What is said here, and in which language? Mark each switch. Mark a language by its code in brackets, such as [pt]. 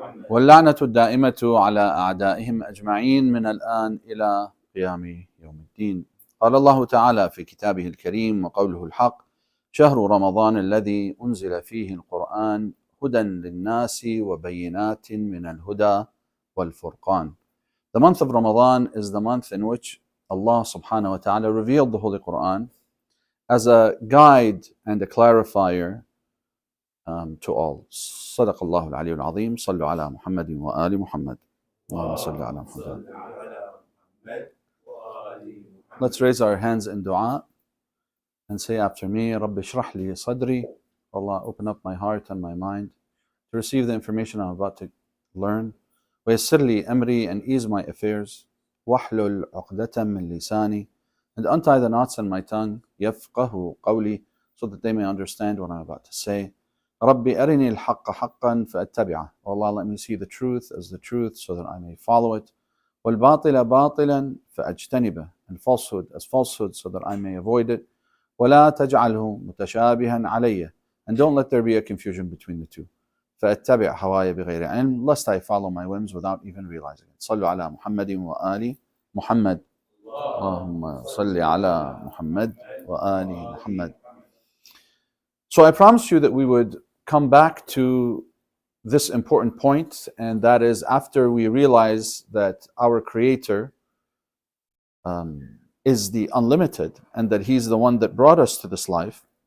[ar] واللعنة الدائمة على أعدائهم أجمعين من الآن إلى قيام يوم الدين. قال الله تعالى في كتابه الكريم وقوله الحق: شهر رمضان الذي أنزل فيه القرآن هدى للناس وبينات من الهدى والفرقان. [en] The month of Ramadan is the month in which Allah subhanahu wa ta'ala revealed the Holy Quran as a guide and a clarifier to all. [ar] صدق الله العلي العظيم. صلوا على محمد وآل محمد. اللهم صل على محمد. [en] Let's raise our hands in dua and say after me: [ar] رب اشرح لي صدري. [en] Allah, open up my heart and my mind to receive the information I'm about to learn. [ar] ويسر لي أمري, [en] and ease my affairs. [ar] واحلل عقدة من لساني, [en] and untie the knots in my tongue. [ar] يفقه قولي, [en] so that they may understand what I'm about to say. [ar] ربي أرني الحق حقا فأتبعه. [en] Oh Allah, let me see the truth as the truth so that I may follow it. [ar] والباطل باطلا فأجتنبه, [en] and falsehood as falsehood so that I may avoid it. [ar] ولا تجعله متشابها علي, [en] and don't let there be a confusion between the two. [ar] فأتبع هواي بغير علم, [en] lest I follow my whims without even realizing it. [ar] صلوا على محمد وآل محمد. اللهم صل على محمد وآل محمد. [en] So I promised you that we would come back to this important point, and that is after we realize that our Creator is the unlimited and that He's the one that brought us to this life.